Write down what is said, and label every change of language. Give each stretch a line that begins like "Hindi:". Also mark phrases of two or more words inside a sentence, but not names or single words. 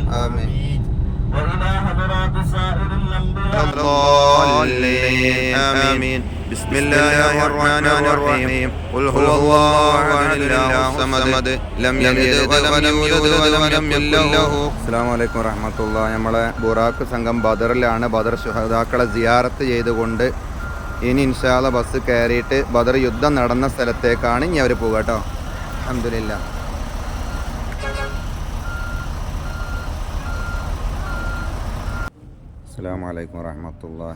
Arabic: آمين. وإلى حضرات سائر الأنبياء الضالين. آمين. بسم الله الرحمن الرحيم. قل هو الله أحد الله الصمد لم يلد ولم يولد ولم يكن له. السلام عليكم ورحمة الله.
Malayalam: നമ്മളെ ബുറാഖ് സംഘം ബദറിലാണ്. ബദർ ശുഹദാക്കളെ സിയാറത്ത് ചെയ്തുകൊണ്ട് ഇനി
Arabic: إن شاء الله
Malayalam: ബസ് കയറിയിട്ട് ബദർ യുദ്ധം നടന്ന സ്ഥലത്തേക്കാണ് ഇനി അവർ പോകുക കേട്ടോ.
Arabic: الحمد لله. السلام عليكم ورحمة الله.